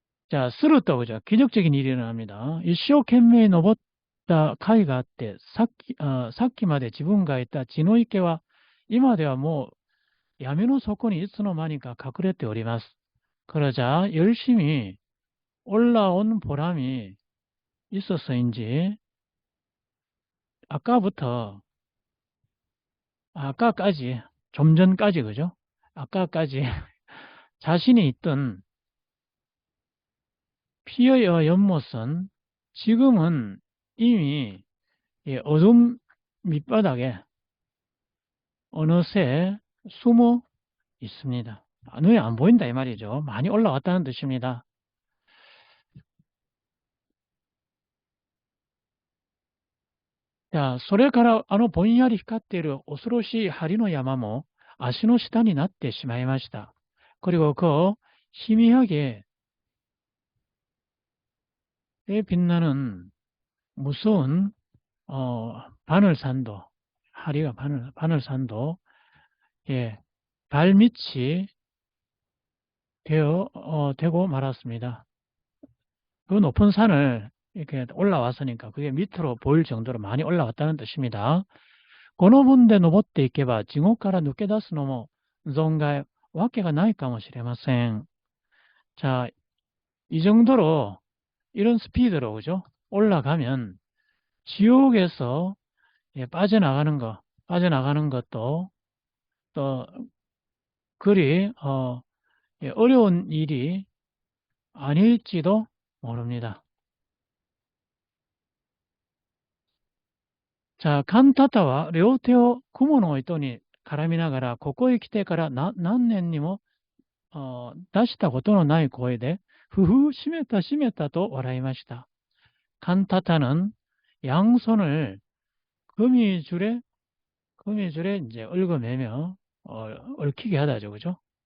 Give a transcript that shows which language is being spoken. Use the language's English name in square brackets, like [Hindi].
[Korean] 자, 스루또 그죠? 기적적인 일이 일어납니다. [Japanese] 일쇼懸命 登った甲斐があって、さっきまで自分がいた血の池は、今ではもう闇の底にいつの間にか隠れております。 [Korean] 그러자 열심히 올라온 보람이 있어서인지 아까부터 아까까지 좀 전까지 그죠? 아까까지 자신이 있던 피어의 연못은 지금은 이미 어둠 밑바닥에 어느새 숨어 있습니다. 눈에 안 보인다 이 말이죠. 많이 올라왔다는 뜻입니다. [Japanese] 자, それからぼんやり光っている恐ろしい針の山も足の下になってしまいました. [Korean] 그리고 그 희미하게 빛나는 무서운 바늘산도, 하리가 바늘산도, 예, 발밑이 되고 말았습니다. 그 높은 산을 이렇게 올라왔으니까 그게 밑으로 보일 정도로 많이 올라왔다는 뜻입니다. [Japanese] この分で登っていけば地獄から抜け出すのも存外わけがないかもしれません。 [Korean] 자, 이 정도로 이런 스피드로 그죠? 올라가면 지옥에서 빠져나가는 것도 또 그리 어려운 일이 아닐지도 모릅니다. [Japanese] 자, 칸타타와 両手を雲の糸に絡みながらここへ来てから何年にも出したことのない声で、ふふ、閉めたと笑いました。 [Korean] 칸타타는 양손을 거미줄에 이제 얽어매며, 얽히게 하다죠. 그죠?